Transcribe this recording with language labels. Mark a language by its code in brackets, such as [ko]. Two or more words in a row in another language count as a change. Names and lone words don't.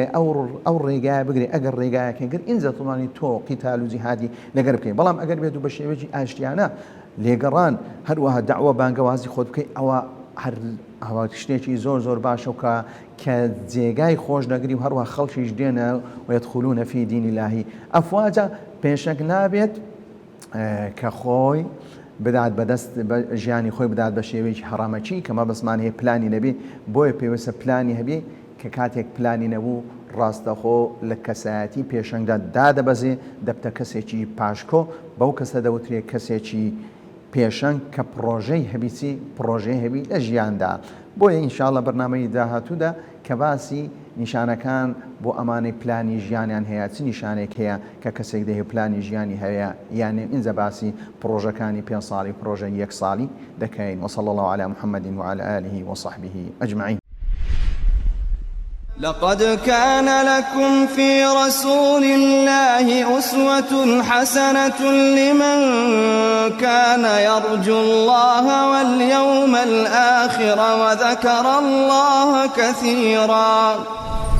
[ckb] ئەو ڕێگایە بگرێ ئەگەر ڕێگایەکە گر ئینجا توانی تۆ قیتال و جیهادی لەگەر بکەین بەڵام ئەگەر بێت و بە شێوەیەکی ئاشتیانە لێگەڕان هەروەها داوە بانگەوازی خۆت بکەی ئەوە شتێکی زۆر باشە کە جێگای خۆش دەگری و هەروە خەڵکیش دێنە [ar] و يدخلون في دين الله [ckb] ئەفواجە پێشەنگ نابێت کە خۆی بدات بەدەست ژیانی خۆی بدات بە شێوەیەکی هەڕامەچی کە مەبەستمان هەیە پلانی نەبێ بۆیە پێویستە پلانی هەبێ کە کاتێک پلانی نەبوو ڕاستەخۆ لە کەسایەتی پێشەنگدا دادەبەزێ دەبتە کەسێکی پاشکۆ بەو کەسە دەوترێت کەسێکی پێشەنگ کە پرۆژەی هەبیچی پرۆژەی هەبی لە ژیاندا بۆیە ئینشاءڵڵە بەرنامەی داهاتوودا کە باسی نیشانەکان بۆ ئەمانەی پلانی ژیانیان هەیە چ نیشانێک هەیە کە کەسێک دەهێ پلانی ژیانی هەیە یانێ ئینجا باسی پرۆژەکانی 5 ساڵی پرۆژە 1 ساڵی دەکەین [ar] وصلى الله على محمد وعلى آله وصحبه أجمعين. لقد كان لكم في رسول الله أسوة حسنة لمن كان يرجو الله واليوم الآخر وذكر الله كثيرا.